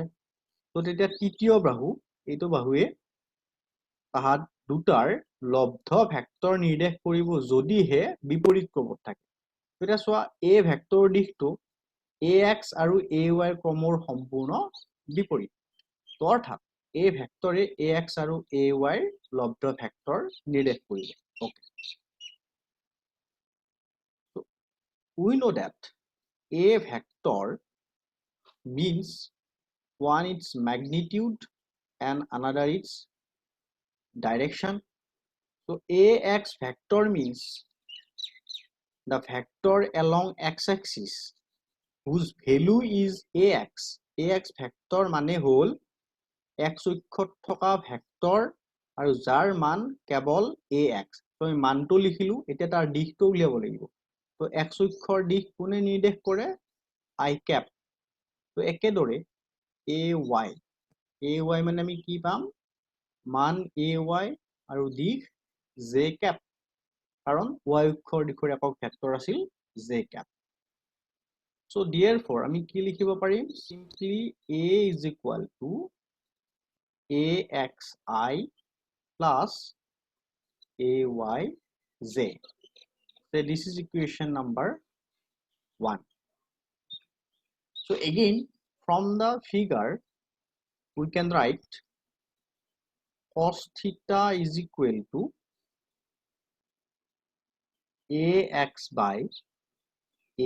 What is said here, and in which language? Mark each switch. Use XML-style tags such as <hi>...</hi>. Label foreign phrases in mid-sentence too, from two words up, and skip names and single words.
<as>তো তেতিয়া তৃতীয় বাহু, এইটো বাহুৱে তাহাত দুটাৰ লব্ধ ভেক্টৰ নিৰ্দেশ কৰিব যদিহে বিপৰীত ক্ৰমত থাকে. এতিয়া চোৱা A ভেক্টৰ দিশটো AX আৰু AY ক্ৰমৰ সম্পূৰ্ণ বিপৰীত. অৰ্থাৎ A ভেক্টৰে AX আৰু AY লব্ধ ভেক্টৰ নিৰ্দেশ কৰিব.</as> <en>Okay. So we know that A vector means one its magnitude and another its direction. So AX vector means the vector along x-axis whose value is AX.</en> <as>AX vector মানে হল x অক্ষত থকা ভেক্টৰ আৰু যাৰ মান কেৱল AX. তো আমি মানটো লিখিলো, এতিয়া তাৰ দিশটো উলিয়াব লাগিব. তো x অক্ষৰ দিশ কোনে নিৰ্দেশ কৰে, I cap. তো একেদৰে AY মানে আমি কি পাম, মান AY আৰু দিশ J cap, কাৰণ y অক্ষৰ দিশৰ একক ভেক্টৰ আছিল J cap.</as> <en>So therefore</en> <as>আমি কি লিখিব পাৰিম,</as> <en>simply A is equal to AXI plus AYJ. So this is equation number 1. So again, from the figure, we can write cos theta is equal to AX by A.</en>